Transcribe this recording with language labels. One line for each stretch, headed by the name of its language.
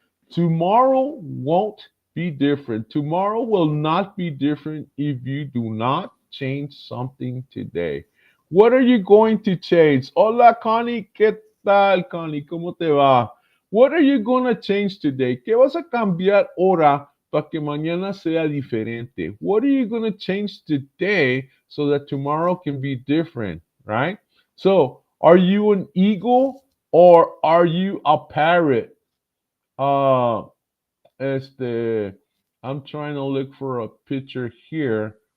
English: Tomorrow won't be different. Tomorrow will not be different if you do not change something today. What are you going to change?
Spanish: Hola, Connie. ¿Qué tal, Connie? ¿Cómo te va?
English: What are you going to change today?
Spanish: ¿Qué vas a cambiar ahora para que mañana sea diferente?
English: What are you going to change today so that tomorrow can be different, right? So, are you an eagle or are you a parrot? Uh, este, I'm trying to look for a picture here.